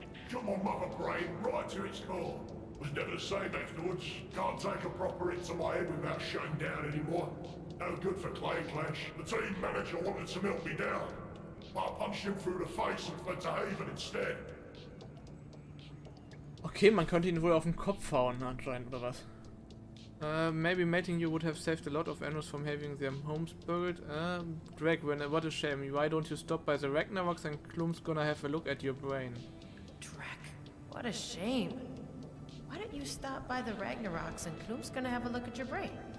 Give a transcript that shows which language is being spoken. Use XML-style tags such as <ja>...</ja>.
<en>Shot my mother brain right to its core. Was never the same afterwards. Can't take a proper hit to my head without shutting down anymore. No good for Clay Clash. The team manager wanted to melt me down. I punched him through the face and fled to Haven instead.</en> <de>Okay, man könnte ihn wohl auf den Kopf hauen anscheinend, oder was?</de> <en>Maybe mating you would have saved a lot of animals from having their homes buried. Drag, what a shame. Why don't you stop by the Ragnaroks and Klum's gonna have a look at your brain? Drek, what a shame. Why don't you stop by the Ragnaroks and Klum's gonna have a look at your brain?</en>